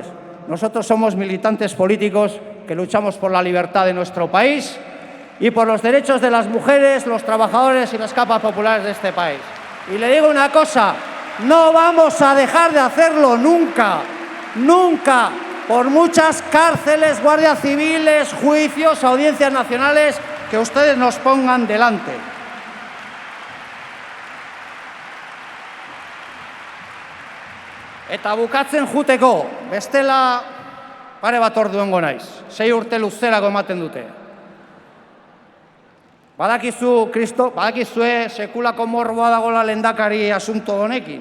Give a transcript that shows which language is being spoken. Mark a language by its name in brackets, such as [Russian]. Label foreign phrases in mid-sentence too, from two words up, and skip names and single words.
[Spanish] Nosotros somos militantes políticos que luchamos por la libertad de nuestro país y por los derechos de las mujeres, los trabajadores y las capas populares de este país. Y le digo una cosa, no vamos a dejar de hacerlo nunca, nunca, por muchas cárceles, guardias civiles, juicios, audiencias nacionales que ustedes nos pongan delante. [Basque] Eta bukatzen juteko, bestela pare bat orduengo naiz, 6 urte luzerako ematen dute. Badakizue sekulako morboa dagoela lehendakari asunto honekin.